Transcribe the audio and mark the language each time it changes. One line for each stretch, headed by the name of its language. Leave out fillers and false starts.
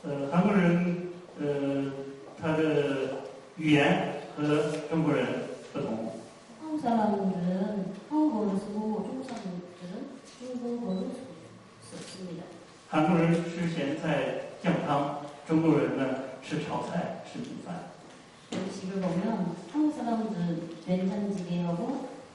Chinese: 韩国人他的语言和中国人不同。
Korean: 한국 사람들은 한국어를 쓰고 중국 사람들은 중국어를 씁니다.
Chinese: 韩国人吃咸菜酱汤，中国人呢吃炒菜吃米饭。
Korean: 음식을 보면 한국 사람들 된장찌개하고